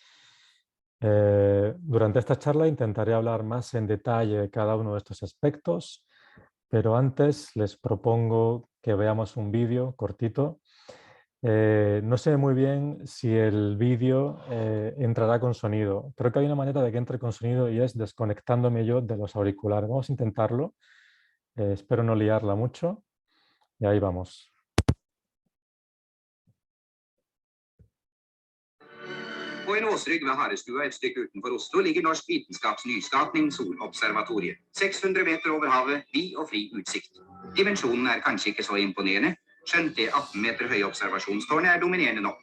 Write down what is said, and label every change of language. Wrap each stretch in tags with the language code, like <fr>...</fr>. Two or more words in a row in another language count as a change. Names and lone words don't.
<es>Durante esta charla intentaré hablar más en detalle de cada uno de estos aspectos, pero antes les propongo que veamos un vídeo cortito. No sé muy bien si el vídeo entrará con sonido. Creo que hay una manera de que entre con sonido y es desconectándome yo de los auriculares. Vamos a intentarlo. Espero no liarla mucho. Y ahí vamos.</es> <no>På en åsrygg ved Harestua et stykke utenfor Oslo ligger Norsk Vitenskaps nyskapning Solobservatoriet. 600 meter over havet, vid og fri utsikt. Dimensjonen er kanskje ikke så imponerende, skjønt det 18 meter høye observasjonstårnet er dominerende nok.</no>